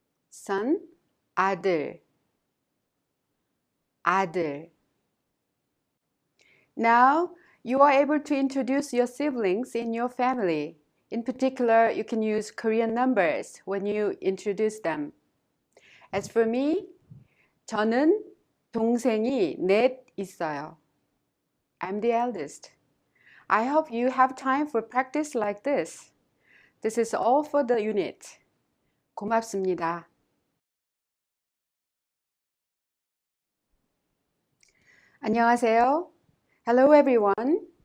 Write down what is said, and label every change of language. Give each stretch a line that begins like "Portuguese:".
Korean: son, 아들. 아들.
English: Now, you are able to introduce your siblings in your family. In particular, you can use Korean numbers when you introduce them. As for me,
Korean: 저는 동생이 넷 있어요.
English: I'm the eldest. I hope you have time for practice like this. This is all for the unit.
Korean: 고맙습니다. 안녕하세요.
English: Hello everyone.